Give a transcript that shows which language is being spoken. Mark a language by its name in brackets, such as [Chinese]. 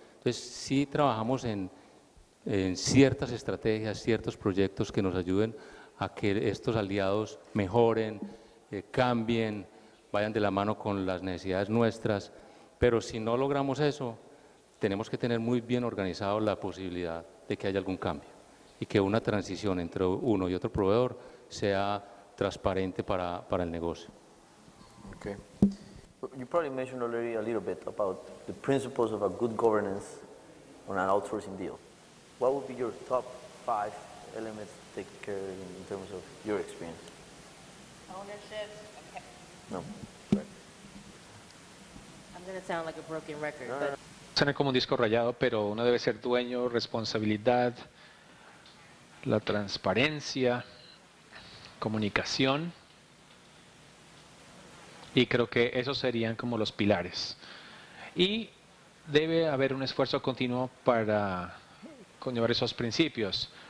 [Spanish] Entonces, sí trabajamos en ciertas estrategias, ciertos proyectos que nos ayuden a que estos aliados mejoren, cambien, vayan de la mano con las necesidades nuestras, pero si no logramos eso, tenemos que tener muy bien organizado la posibilidad de que haya algún cambio y que una transición entre uno y otro proveedor sea transparente para el negocio. [English] Okay. You probably mentioned already a little bit about the principles of a good governance on an outsourcing deal. What would be your top 5 elements to take care in terms of your experience? Ownership. Okay. No. Right. I'm going to sound like a broken record, No, but [Spanish] Suena como un disco rayado, pero uno debe ser dueño, responsabilidad, la transparencia, comunicación, y creo que esos serían como los pilares. Y debe haber un esfuerzo continuo para conllevar esos principios.